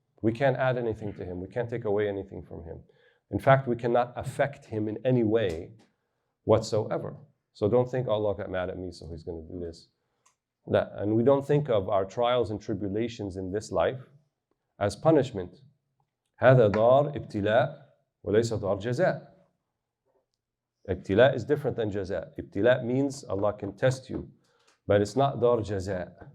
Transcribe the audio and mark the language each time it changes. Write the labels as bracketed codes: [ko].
[en] We can't add anything to Him. We can't take away anything from Him. In fact, we cannot affect Him in any way whatsoever. So don't think Allah got mad at me, so He's going to do this. And we don't think of our trials and tribulations in this life as punishment. [ar] هذا دار ابتلاء وليس دار جزاء. [en] Ibtila is different than jaza. Ibtila means Allah can test you, but it's not dar jaza.